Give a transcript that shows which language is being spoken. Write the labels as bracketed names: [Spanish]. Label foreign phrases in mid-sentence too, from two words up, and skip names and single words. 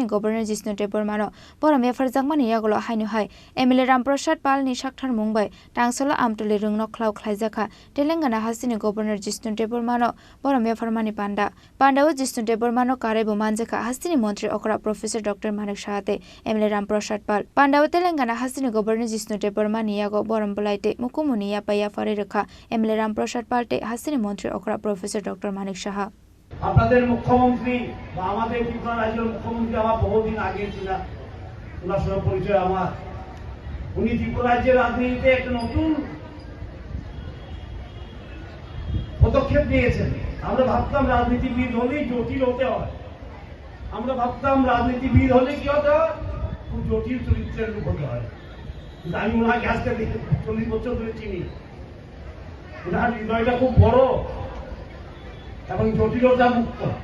[Kok Borok] गवर्नर जिष्णु देबबर्मानो बरमे फरजाकमानि यागलो हायनो हाय एमएलए रामप्रसाद पालनि साक्थार मुंबाय तांसलो आमतले रुंग नखलाव खलाइजाखा तेलेंगाना हास्तिनि गवर्नर जिष्णु देबबर्मानो बरमिया फरमानि पांडाओ जिष्णु देबबर्मानो कारेबो मानजाखा हास्तिनि मंत्री अकरा प्रोफेसर डॉक्टर मानिक साहाते एमएलए रामप्रसाद पाल पांडाओ तेलेंगाना हास्तिनि गवर्नर जिष्णु देबबर्मानि यागो बरम बलाइते मुकुमुनि यापाया फरे रखा एमएलए रामप्रसाद पालते हास्तिनि मंत्री अकरा प्रोफेसर डॉक्टर मानिक साहा [Bangla] আপনাদের মুখ্যমন্ত্রী বা আমাদের ত্রিপুরা রাজ্যের মুখ্যমন্ত্রী আমার বহুদিন আগে ছিলেন ওনার সঙ্গে পরিচয় আমার উনি ত্রিপুরা রাজ্যের রাজনীতিতে একটা নতুন পদক্ষেপ নিয়েছেন আমরা ভাবতাম রাজনীতিবিদ হলেই জটিল হতে হয় আমরা ভাবতাম রাজনীতিবিদ হলে কি হতে হয় খুব জটিল চরিত্রের লোক হতে হয় কিন্তু আমি ওনাকে আজকে 40 বছর ধরে চিনি ওনার হৃদয়টা খুব বড় এবং জটিলতা মুক্ত